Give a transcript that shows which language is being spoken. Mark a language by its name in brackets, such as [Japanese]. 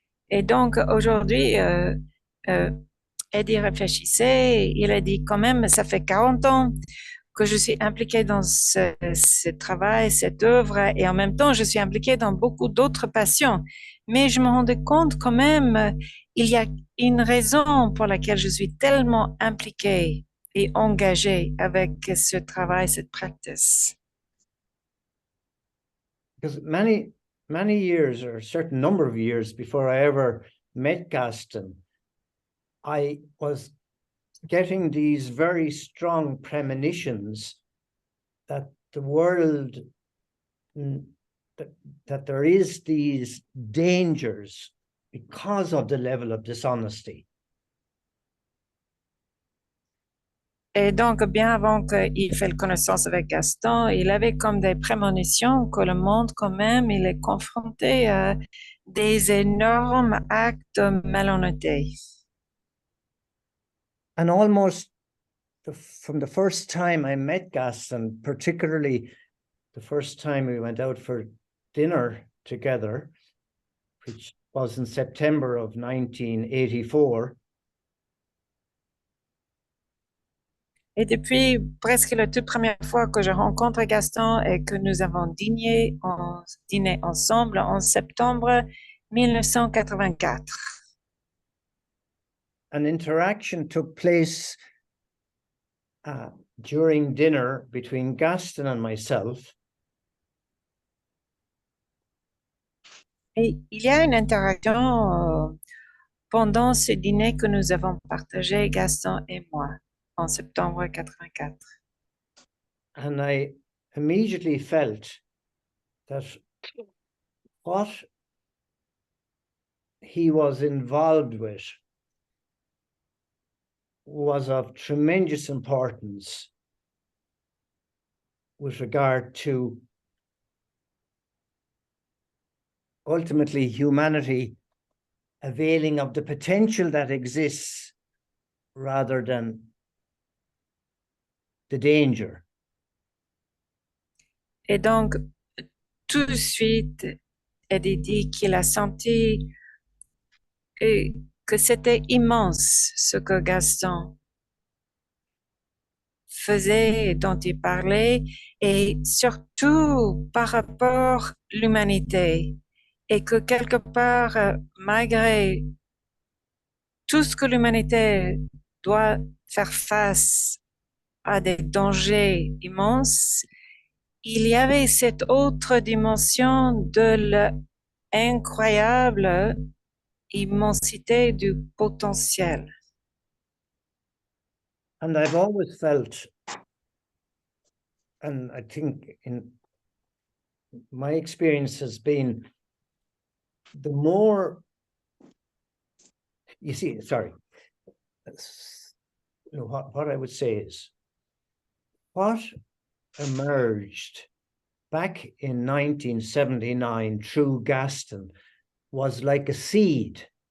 [French] Et donc, aujourd'hui, Eddie réfléchissait, il a dit quand même, ça fait 40 ans que je suis impliquée dans ce travail, cette œuvre, et en même temps, je suis impliquée dans beaucoup d'autres passions. Mais je me rendais compte quand même, il y a une raison pour laquelle je suis tellement impliquée et engagée avec ce travail, cette practice. [English] because many years, or a certain number of years before I ever met Gaston, I was getting these very strong premonitions that the world, that there is these dangers because of the level of dishonesty. [French] Et donc, bien avant qu'il fasse connaissance avec Gaston, il avait comme des prémonitions que le monde, quand même, il est confronté à des énormes actes de malhonnêteté. [English] And almost from the first time I met Gaston, particularly the first time we went out for dinner together, which was in September of 1984, [French] Et depuis presque la toute première fois que je rencontre Gaston et que nous avons dîné ensemble en septembre 1984. [English] an interaction took place during dinner between Gaston and myself. [French] Et il y a une interaction pendant ce dîner que nous avons partagé, Gaston et moi, en septembre 84. [English] And I immediately felt that what he was involved with was of tremendous importance with regard to ultimately humanity availing of the potential that exists rather than the danger. [French] Et donc, tout de suite, Eddie dit qu'il a senti que c'était immense ce que Gaston faisait, dont il parlait, et surtout par rapport à l'humanité. Et que quelque part, malgré tout ce que l'humanité doit faire face à des dangers immenses, il y avait cette autre dimension de l'incroyable immensité du potentiel. [English] And I've always felt, and I think in my experience has been, the more, you see, sorry, what I would say is, what emerged back in 1979 through Gaston was like a seed.